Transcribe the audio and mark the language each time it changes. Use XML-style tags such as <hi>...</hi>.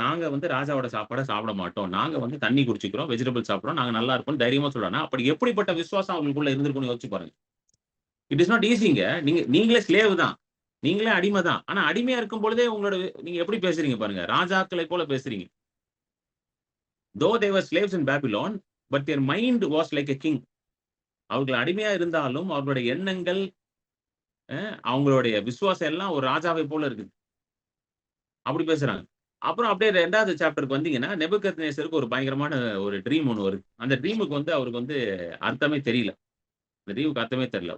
<ta>நாங்க வந்து ராஜாவோட சாப்பாட சாப்பிட மாட்டோம். நாங்க வந்து தண்ணி குடிச்சுக்கிறோம், வெஜிடபிள் சாப்பிடுறோம். நாங்க நல்லா இருப்போம்னு தைரியமா சொல்றாங்க. அப்படி எப்படிப்பட்ட விசுவாசம் அவங்களுக்குள்ள இருந்திருக்கும்னு யோசிச்சு பாருங்க.</ta> <en>It is not ஈஸிங்க.</en> <ta>நீங்களே ஸ்லேவ் தான். நீங்களே அடிமை தான். ஆனா அடிமையா இருக்கும் பொழுதே உங்களோட நீங்க எப்படி பேசுறீங்க பாருங்க. ராஜாக்களை போல பேசுறீங்க.</ta> <en>Though they were slaves in Babylon, but their mind was like a king.</en> <ta>அவர்கள் அடிமையா இருந்தாலும் அவர்களுடைய எண்ணங்கள், அவங்களுடைய விசுவாசம் எல்லாம் ஒரு ராஜாவை போல இருக்குது. அப்படி பேசுறாங்க. அப்புறம் அப்படியே 2வது சாப்டருக்கு வந்தீங்கன்னா, நேபுகத்நேசருக்கு ஒரு பயங்கரமான ஒரு ட்ரீம் ஒண்ணு வருது. அந்த ட்ரீமுக்கு வந்து அவருக்கு வந்து அர்த்தமே தெரியல. அந்த ட்ரீமுக்கு அர்த்தமே தெரியல.</ta>